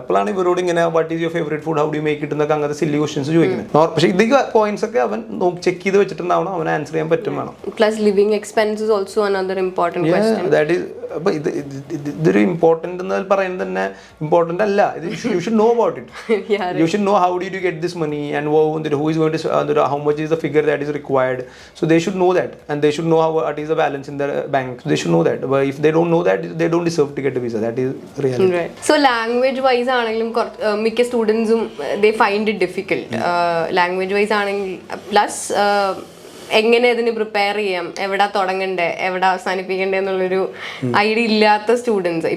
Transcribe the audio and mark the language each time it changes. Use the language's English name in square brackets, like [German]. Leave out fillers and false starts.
[Malayalam] അപ്പോഴാണ് ഇവരോട് ഇങ്ങനെ [English] what is your favourite food, how do make it [Malayalam] എന്നൊക്കെ അങ്ങനത്തെ സില്ലി ക്വസ്റ്റ്യൻസ് ചോദിക്കുന്നത്. പക്ഷേ ഇത് പോയിന്റ്സ് ഒക്കെ അവൻ ചെക്ക് ചെയ്ത് വെച്ചിട്ടുണ്ടാവണം, അവൻ ആൻസർ ചെയ്യാൻ പറ്റും വേണം. [English] Plus living expenses also another important question. [Malayalam] That is അപ്പോൾ ഇതൊരു ഇമ്പോർട്ടൻ്റ് എന്ന് പറയുന്നത് തന്നെ ഇമ്പോർട്ടൻ്റ് അല്ല. [English] ഇത് you should know about it. You should know how did you get this money and who is going to how much is the figure that is required. So they should know that, and they should know what is the balance in their bank. They should know that, but if they don't know that, they don't deserve to get a visa. That is reality. Right. So language wise [Malayalam] ആണെങ്കിലും മിക്ക സ്റ്റുഡൻസും [English] they find it difficult. [Malayalam] Language wise ആണെങ്കിൽ plus എങ്ങനെ അതിന് prepare ചെയ്യാം, എവിടെ തുടങ്ങണ്ടേ എവിടെ അവസാനിപ്പിക്കണ്ടേ എന്നുള്ളൊരു idea ഇല്ലാത്ത സ്റ്റുഡൻസ്.